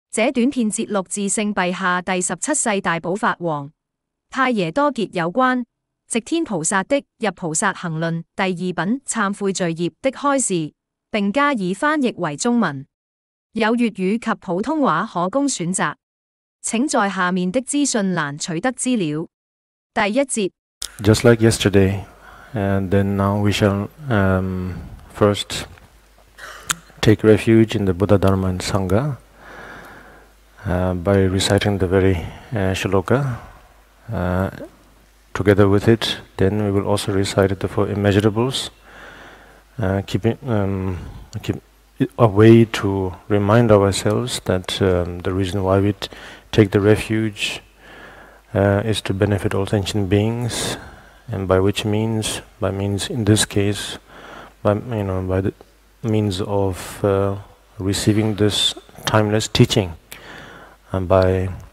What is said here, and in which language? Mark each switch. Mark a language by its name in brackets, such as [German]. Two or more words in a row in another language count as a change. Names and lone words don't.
[Chinese] 這短片節錄自聖陛下第17世大寶法王泰耶多傑有關寂天菩薩的《入菩薩行論》第2品懺悔罪業的開示，並加以翻譯為中文，有粵語及普通話可供選擇。請在下面的資訊欄取得資料。第一節 [English] Just like yesterday, and then now we shall first take refuge in the Buddha, Dharma, and Sangha by reciting the very shloka. Together with it, then we will also recite the four immeasurables, keep a way to remind ourselves that the reason why we take the refuge is to benefit all sentient beings, and by means in this case, by the means of receiving this timeless teaching, and by